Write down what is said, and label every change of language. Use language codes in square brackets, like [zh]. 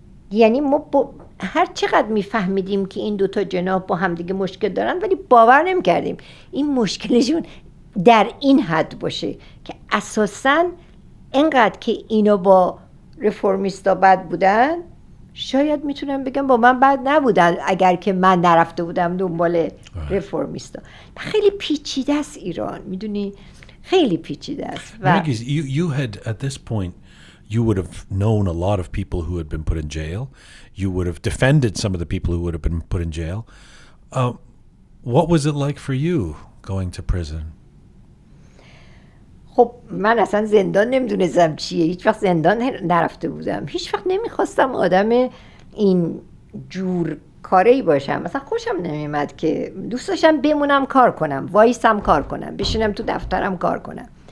[fa] یعنی ما هر چقدر میفهمیدیم که این دوتا جناح با همدیگه مشکل دارن ولی باور نمیکردیم این مشکلشون در این حد باشه که اساساً اینقدر که اینا با رفرمیستا بد بودن، شاید میتونم بگم با من بد نبودن اگر که من نرفته بودم دنبال رفرمیستا. خیلی پیچیده است ایران، میدونی، خیلی پیچیده است. [en] You had at this point you would have known a lot of people who had been put in jail. You would have defended some of the people who would have been put in jail. What was it like for you going to prison? [fa] خب من اصلا زندان نمیدونستم چیه، هیچ وقت زندان نرفته بودم، هیچ وقت نمیخواستم آدم این جور کاری باشم. مثلا خوشم نمیمد که دوست داشتم بمونم کار کنم، وایسم کار کنم، بشینم تو دفترم کار کنم.